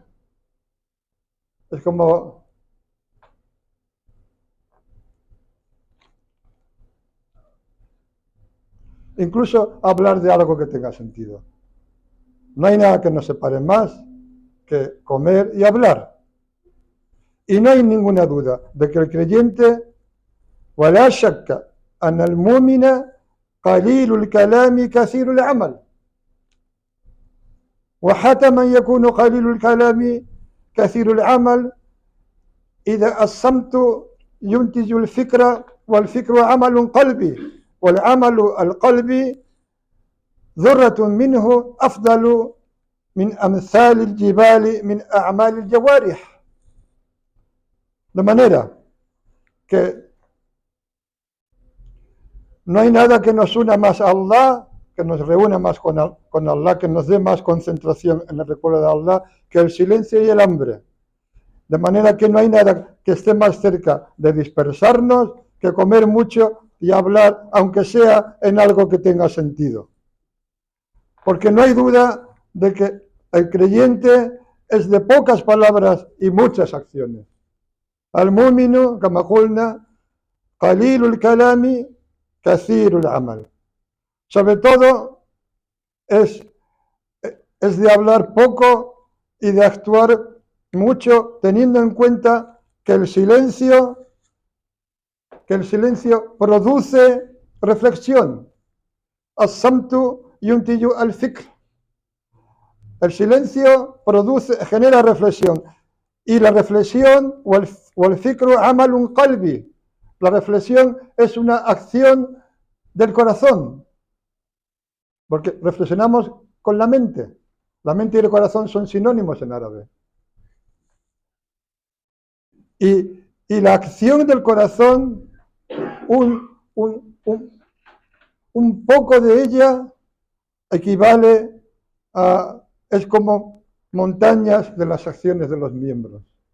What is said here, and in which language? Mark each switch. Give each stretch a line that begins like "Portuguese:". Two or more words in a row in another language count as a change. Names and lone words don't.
Spanish: Es como incluso hablar de algo que tenga sentido. No hay nada que nos separe más que comer y hablar. Y no hay ninguna duda de que el creyente,
Arabic: ولا شك أن المؤمن قليل الكلام كثير العمل. وحتما يكون قليل الكلام كثير العمل إذا الصمت ينتج الفكر والفكر عمل قلبي والعمل القلبي ذرة منه أفضل من أمثال الجبال من أعمال الجوارح.
Spanish: De manera que no hay nada que nos una más a Allah, que nos reúna más con Allah, que nos dé más concentración en el recuerdo de Allah, que el silencio y el hambre. De manera que no hay nada que esté más cerca de dispersarnos que comer mucho y hablar, aunque sea en algo que tenga sentido. Porque no hay duda de que el creyente es de pocas palabras y muchas acciones.
Arabic: المؤمن كما قلنا قليل الكلام كثير العمل.
Spanish: Sobre todo es de hablar poco y de actuar mucho, teniendo en cuenta que el silencio produce reflexión.
Arabic: الصمت ينتج الفكر.
Spanish: El silencio genera reflexión. Y la reflexión,
Arabic: والفكر عمل قلبي.
Spanish: La reflexión es una acción del corazón. Porque reflexionamos con la mente. La mente y el corazón son sinónimos en árabe. Y la acción del corazón, un poco de ella equivale a, es como montañas de las acciones de los miembros.